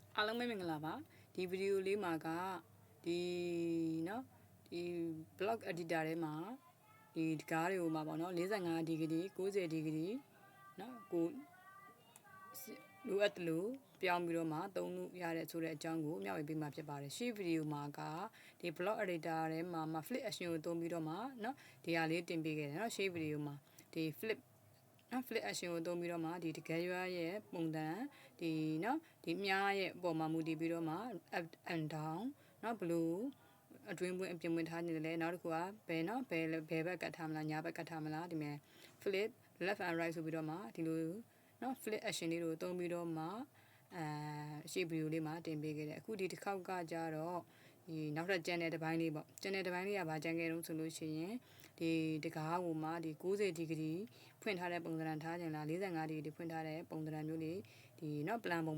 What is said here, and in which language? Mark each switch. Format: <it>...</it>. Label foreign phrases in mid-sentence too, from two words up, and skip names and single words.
<my>အားလုံးပဲမင်္ဂလာပါဒီဗီဒီယိုလေးမှာကဒီနော်ဒီ</my> <en>blog editor</en> <my>ထဲမှာဒီကားတွေကိုမှာပေါ့နော်45ဒီဂရီ90ဒီဂရီနော်ကိုလိုအပ်တယ်လို့ပြောင်းပြီးတော့မှသုံးလို့ရတဲ့ဆိုတဲ့အကြောင်းကိုမျှဝေပေးမှာဖြစ်ပါတယ်ရှေ့ဗီဒီယိုမှာကဒီ</my> <en>blog editor</en> <my>ထဲမှာ</my> <en>flip action</en> <my>ကိုသုံးပြီးတော့မှနော်ဒီဟာလေးတင်ပေးခဲ့တယ်နော် ရှေ့ဗီဒီယိုမှာဒီ</my> <en>flip action</en> <my>ကိုသုံးပြီးတော့မှဒီတကယ်ရွာရဲ့ပုံစံဒီနော်ဒီမြားရဲ့အပေါ်မှာမူတည်ပြီးတော့မှ</my> <en>up and down</en> <my>နော်ဘလို့အတွင်းပွင့်အပြင်ပွင့်ထားနေတယ်လေနောက်တစ်ခုကဘယ်နော်ဘယ်ဘက်ကတ်ထားမလားညာဘက်ကတ်ထားမလားဒီမဲ့</my> <en>flip left and right</en> <my>ဆိုပြီးတော့မှဒီလိုနော်</my> <en>flip action</en> <my>လေးကိုသုံးပြီးတော့မှရှေ့ဗီဒီယိုလေးမှာတင်ပေးခဲ့တယ်အခုဒီတစ်ခေါက်ကကြတော့ဒီနောက်ထပ် channel တစ်ပိုင်းလေးပေါ့ channel တစ်ပိုင်းလေးကဘာကြံခဲ့တုံးဆို လို့ရှိရင်ဒီတကားကိုမှဒီ90ဒီဂရီဖွင့်ထားတဲ့ပုံစံထားကြလား45ဒီဂရီဖွင့်ထားတဲ့ပုံစံမျိုးလေးဒီနော် plan ပုံ</my>